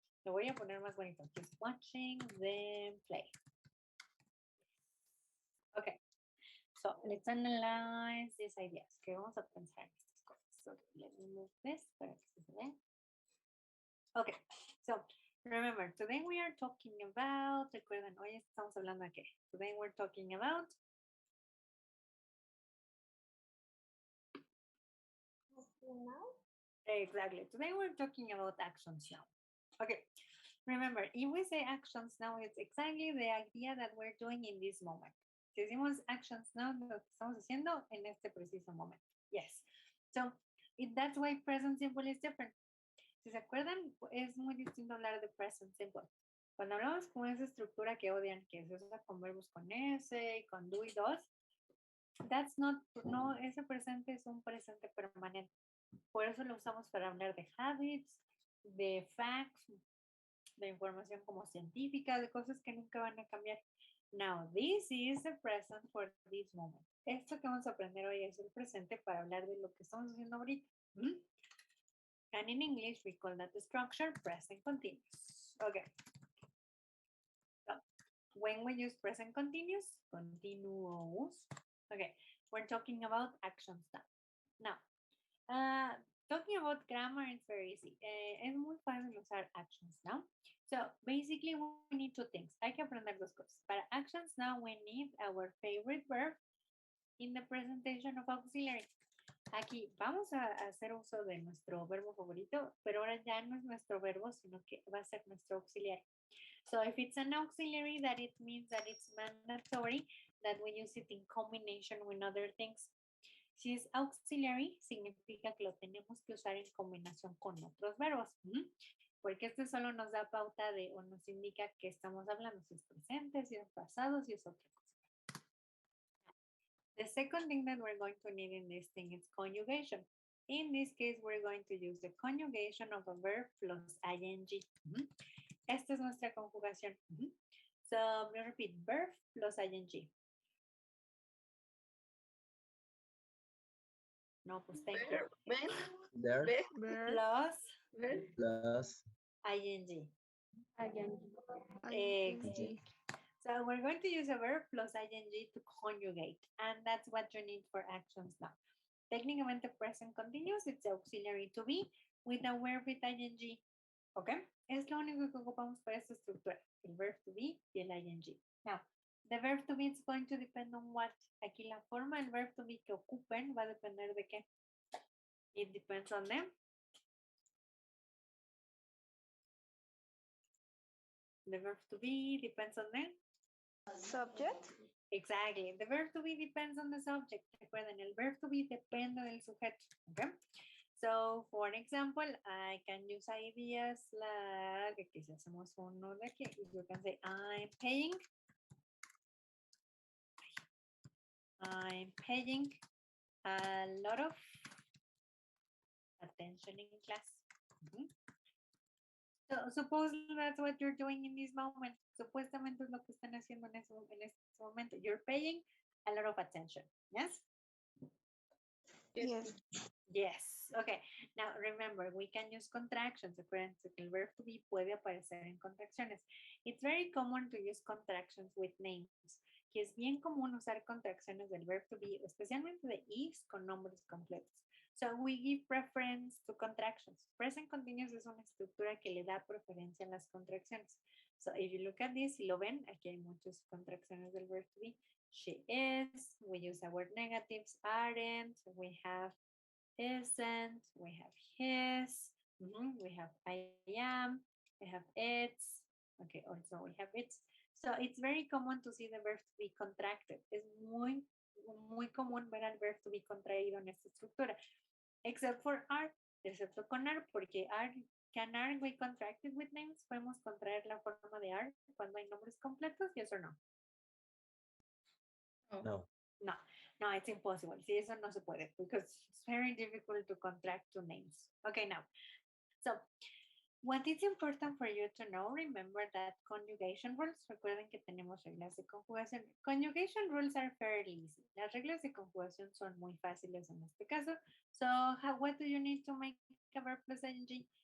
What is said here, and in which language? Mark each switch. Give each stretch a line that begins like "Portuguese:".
Spanish: Lo voy a poner más bonito.
English: He's watching them play. Okay. So let's analyze these ideas.
Spanish: Que vamos a pensar en estas cosas.
English: So let me move this
Spanish: para que se vea.
English: Okay. So remember, today we are talking about.
Spanish: Recuerden, hoy estamos hablando de qué?
English: Today we're talking about. Exactly. Today we're talking about actions now. Okay. Remember, if we say actions now, it's exactly the idea that we're doing in this moment.
Spanish: Si decimos actions now, lo que estamos haciendo en este preciso momento. Yes.
English: So, that's why present simple is different.
Spanish: Si se acuerdan, es muy distinto hablar de present simple. Cuando hablamos con esa estructura que odian, que se usa con verbos con S y con do y dos,
English: that's not,
Spanish: no, ese presente es un presente permanente. Por eso lo usamos para hablar de habits, de facts, de información como científica, de cosas que nunca van a cambiar.
English: Now, this is the present for this moment.
Spanish: Esto que vamos a aprender hoy es el presente para hablar de lo que estamos haciendo ahorita.
English: And in English, we call that the structure present continuous. Okay. So, when we use present continuous, continuous, okay, we're talking about actions now. Now, talking about grammar is very easy.
Spanish: Es muy fácil usar actions now.
English: So basically we need two things.
Spanish: Hay que aprender dos cosas.
English: Para actions now we need our favorite verb in the presentation of auxiliary.
Spanish: Aquí vamos a hacer uso de nuestro verbo favorito, pero ahora ya no es nuestro verbo, sino que va a ser nuestro auxiliar.
English: So if it's an auxiliary, that it means that it's mandatory that we use it in combination with other things.
Spanish: Si es auxiliary, significa que lo tenemos que usar en combinación con otros verbos. Porque este solo nos da pauta de o nos indica que estamos hablando, si es presente, si es pasado, si es otra cosa.
English: The second thing that we're going to need in this thing is conjugation. In this case, we're going to use the conjugation of a verb plus ing.
Spanish: Esta es nuestra conjugación.
English: So, me repeat, verb plus ing.
Spanish: No, pues
English: thank you. There. Plus Plus. ing. ing. Exactly. So we're going to use a verb plus ing to conjugate, and that's what you need for actions now. Técnicamente present continuous, it's auxiliary to be with a verb with ing. ¿Ok?
Spanish: Es lo único que ocupamos para esta estructura, el verb to be y el ing.
English: Now, the verb to be is going to depend on what?
Spanish: Aquí la forma del verb to be que ocupen va a depender de qué.
English: It depends on them. The verb to be depends on them. Subject. Exactly. The verb to be depends on the subject.
Spanish: Recuerden, el verb to be depende del sujeto.
English: Okay? So, for example, I can use ideas like,
Spanish: aquí si hacemos uno de aquí,
English: you can say, I'm paying a lot of attention in class. So, suppose that's what you're doing in this moment.
Spanish: Supuestamente es lo que están haciendo en este momento.
English: You're paying a lot of attention. Yes? Yes. Yes. Okay. Now remember, we can use contractions.
Spanish: Acuérdense que el verb to be puede aparecer en contracciones.
English: It's very common to use contractions with names.
Spanish: Que es bien común usar contracciones del verb to be, especialmente de is con nombres completos.
English: So we give preference to contractions.
Spanish: Present continuous es una estructura que le da preferencia a las contracciones.
English: So if you look at this,
Spanish: si lo ven, aquí hay muchas contracciones del verb to be.
English: She is, we use our negatives, aren't, we have isn't, we have his, we have I am, we have it's, okay, also we have it's. So it's very common to see the verb to be contracted.
Spanish: Es muy común ver al verb to be contraído en esta estructura.
English: Except for are,
Spanish: excepto con are,
English: porque are, can are be contracted with names?
Spanish: Podemos contraer la forma de are cuando hay nombres completos,
English: yes or no? No. No, it's impossible.
Spanish: Sí, eso no se puede
English: because it's very difficult to contract two names. Okay, now, so what is important for you to know, remember that conjugation rules,
Spanish: recuerden que tenemos reglas de conjugación.
English: Conjugation rules are fairly easy.
Spanish: Las reglas de conjugación son muy fáciles en este caso.
English: So, what do you need to make a verb plus ing?